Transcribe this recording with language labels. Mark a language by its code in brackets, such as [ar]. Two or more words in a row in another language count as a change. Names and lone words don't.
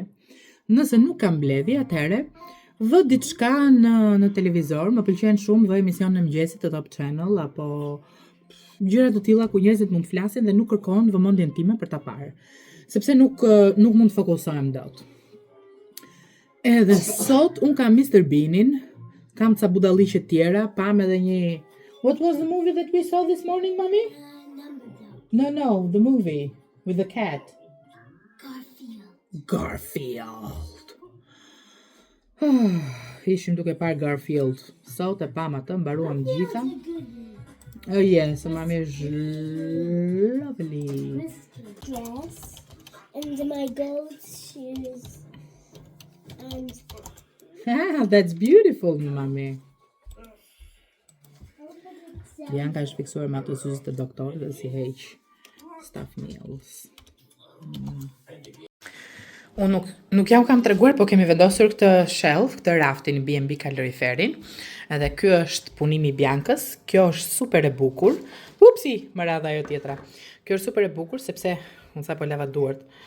[sq] Nëse nuk kam mbledhje, atëherë vë diçka në televizor, më pëlqen shumë vë emision në mëngjesit të Top Channel apo gjëra të tilla ku njerëzit mund të flasin dhe nuk kërkon vëmendjen time për ta parë, sepse nuk mund të fokusohem dot. Edhe sot un kam Mr. [en] Beanin, [sq] kam ca budalliqe tjera, pam edhe një [en] What was the movie that we saw this morning, mommy? No, the movie with the cat. Garfield. [sq] Ishim duke parë Garfield. Sot e pam atë, mbaruam gjitha. [en] Oh yes, mommy is lovely. Dress and my gold shoes and That's beautiful, mommy. [sq] Bianca është fiksuar me ato syze të doktorit dhe si heq [en] stuff nails. [sq] Unë nuk jam kam treguar, po kemi vendosur këtë shelf, këtë raftin B&B kaloriferin. Edhe ky është punimi I Biankës. Kjo është super e bukur. Upsi, më radha ajo tjetra. Kjo është super e bukur sepse unë sapo lava duart.